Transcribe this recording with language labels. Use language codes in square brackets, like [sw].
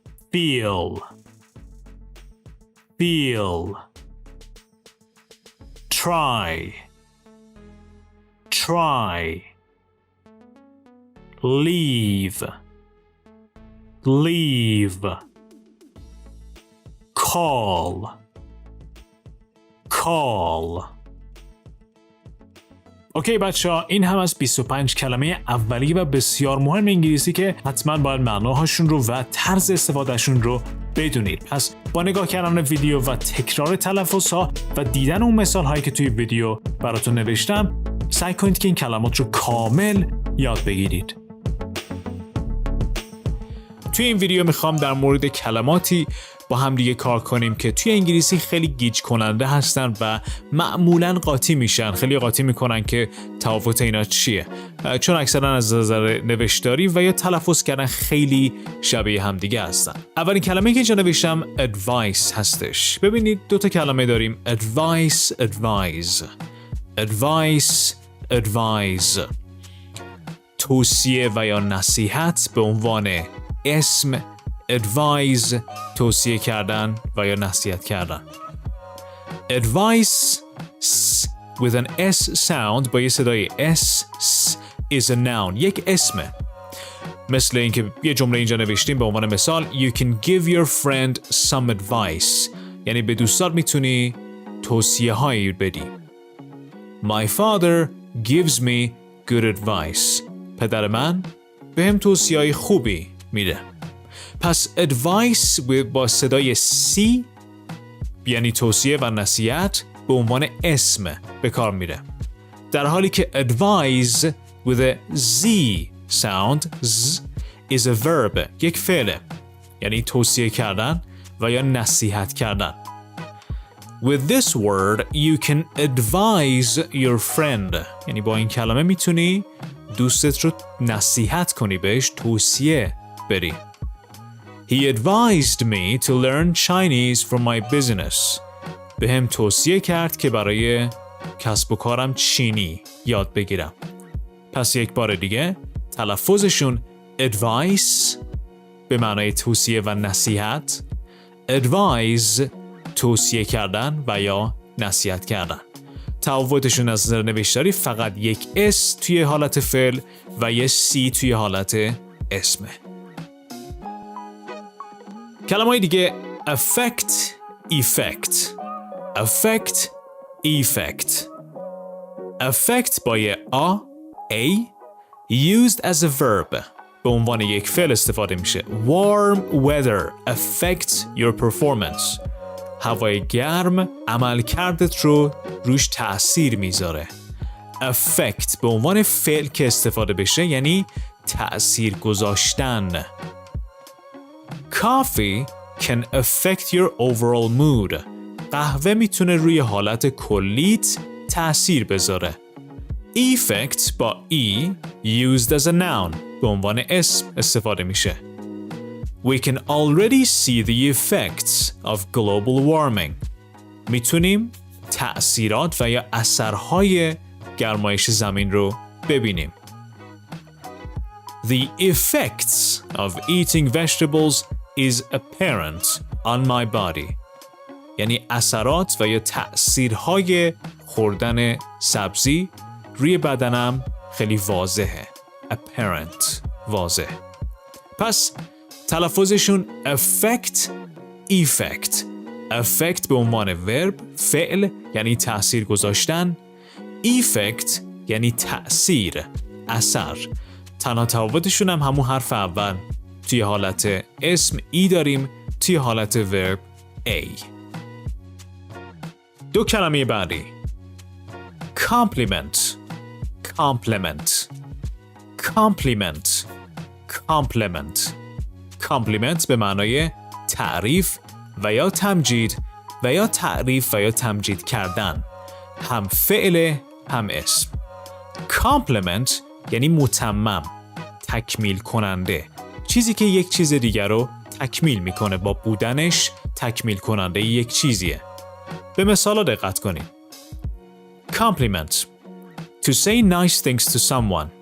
[en] feel, feel, try, try, leave, leave, call, call. [fa] اوکی بچه‌ها، این هم از 25 کلمه اولیه و بسیار مهم انگلیسی که حتما باید معناهاشون رو و طرز استفادهشون رو بدونید. پس با نگاه کردن ویدیو و تکرار تلفظها و دیدن اون مثال هایی که توی ویدیو براتون نوشتم، سعی کنید که این کلمات رو کامل یاد بگیرید. توی این ویدیو میخوام در مورد کلماتی با هم دیگه کار کنیم که توی انگلیسی خیلی گیج کننده هستن و معمولا قاطی میشن. خیلی قاطی میکنن که تفاوت اینا چیه، چون اکثرا از نظر نوشتاری و یا تلفظ کردن خیلی شبیه هم دیگه هستن. اولین کلمه که اینجا نوشتم advice هستش. ببینید دو تا کلمه داریم، advice, advise. [en] advice, advise. [fa] توصیه و یا نصیحت به عنوان اسم، advise توصیه کردن و یا نصیحت کردن. [en] advice with an s sound [fa] با یه صدای [en] s is a noun، [fa] یک اسمه. مثل اینکه یه جمله اینجا نوشتیم به عنوان مثال [en] you can give your friend some advice، [fa] یعنی به دوستات میتونی توصیه هایی بدی. [en] my father gives me good advice، [fa] پدر من بهم توصیه های خوبی میده. پس advice با صدای C یعنی توصیه و نصیحت به عنوان اسم به کار میره، در حالی که advise [en] with a Z sound Z is a verb، [fa] یک فعله، یعنی توصیه کردن و یا نصیحت کردن. [en] With this word you can advise your friend، [fa] یعنی با این کلمه میتونی دوستت رو نصیحت کنی، بهش توصیه بدی. [en] He advised me to learn Chinese for my business. [fa] به هم توصیه کرد که برای کسب و کارم چینی یاد بگیرم. پس یک بار دیگه تلفظشون advice به معنای توصیه و نصیحت، advise توصیه کردن و یا نصیحت کردن. تفاوتشون از نظر نوشتاری فقط یک S توی حالت فعل و یک C توی حالت اسمه. کلمه‌های دیگه affect, effect. [en] affect, effect. [fa] affect با یه A [en] used as a verb [fa] به عنوان یک فعل استفاده میشه. [en] warm weather affects your performance. [fa] هوای گرم عملکردت رو روش تأثیر میذاره. affect به عنوان فعل که استفاده بشه یعنی تأثیر گذاشتن. [en] Coffee can affect your overall mood. [fa] قهوه میتونه روی حالت کلیت تأثیر بذاره. Effect با E [en] used as a noun [fa] به عنوان اسم استفاده میشه. [en] We can already see the effects of global warming. [fa] میتونیم تأثیرات و یا اثرهای گرمایش زمین رو ببینیم. [en] The effects of eating vegetables is apparent on my body. [fa] یعنی اثرات و یا تأثیرهای خوردن سبزی روی بدنم خیلی واضحه. apparent واضح. پس تلفظشون affect, effect. affect به عنوان ورب، فعل یعنی تأثیر گذاشتن. effect یعنی تأثیر، اثر. تنها تفاوتشون هم همون حرف اول. توی حالت اسم E داریم، توی حالت ورب A. دو کلمه بعدی compliment, compliment, compliment, compliment. compliment به معنای تعریف و یا تمجید و یا تعریف و یا تمجید کردن، هم فعل هم اسم. compliment یعنی متمم، تکمیل کننده، چیزی که یک چیز دیگر رو تکمیل میکنه، با بودنش تکمیل کننده یک چیزیه. به مثالا دقت کنید. Compliment. [en] To say nice things to someone.